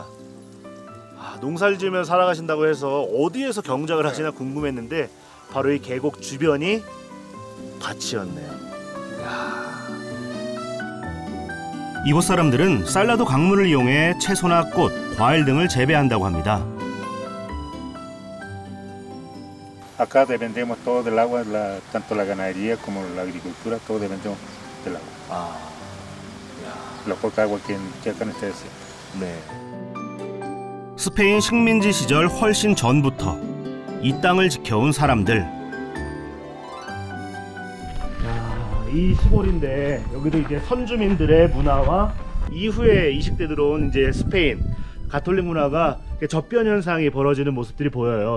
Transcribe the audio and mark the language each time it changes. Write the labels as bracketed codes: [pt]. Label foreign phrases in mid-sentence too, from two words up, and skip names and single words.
[ko] 농사를 지으며 살아가신다고 해서 어디에서 경작을 하시나 궁금했는데 바로 이 계곡 주변이 밭이었네요. 이곳 사람들은 살라도 강물을 이용해 채소나 꽃, 과일 등을 재배한다고 합니다. [es] Acá dependemos todo del agua, tanto la ganadería como la agricultura, todo dependemos del agua. La poca agua que acá en este desierto. [ko] 네. 스페인 식민지 시절 훨씬 전부터 이 땅을 지켜온 사람들. 이 시골인데 여기도 이제 선주민들의 문화와 이후에 이식돼 들어온 이제 스페인 가톨릭 문화가 접변 현상이 벌어지는 모습들이 보여요.